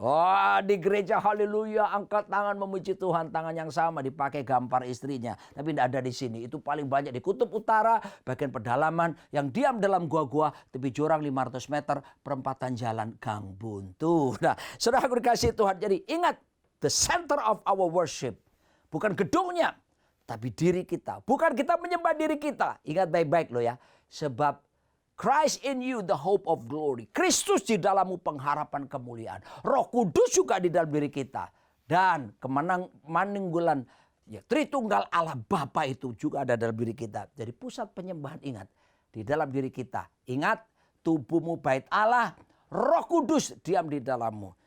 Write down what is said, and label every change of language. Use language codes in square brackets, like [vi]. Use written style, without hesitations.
[id] Wah, di gereja haleluya, angkat tangan memuji Tuhan. Tangan yang sama dipakai gambar istrinya. Tapi tidak ada di sini. Itu paling banyak di kutub utara, bagian pedalaman. Yang diam dalam gua-gua, tepi jurang 500 meter, perempatan jalan gang buntu. Nah, saudara dikasih Tuhan. Jadi ingat, [en] the center of our worship. [id] Bukan gedungnya, tapi diri kita. Bukan kita menyembah diri kita. Ingat baik-baik loh ya. Sebab [en] Christ in you, the hope of glory. [id] Kristus di dalammu, pengharapan kemuliaan. Roh Kudus juga di dalam diri kita. Dan kemanunggulan ya, Tritunggal Allah Bapa itu juga ada dalam diri kita. Jadi pusat penyembahan, ingat, di dalam diri kita. Ingat, tubuhmu bait Allah, Roh Kudus diam di dalammu.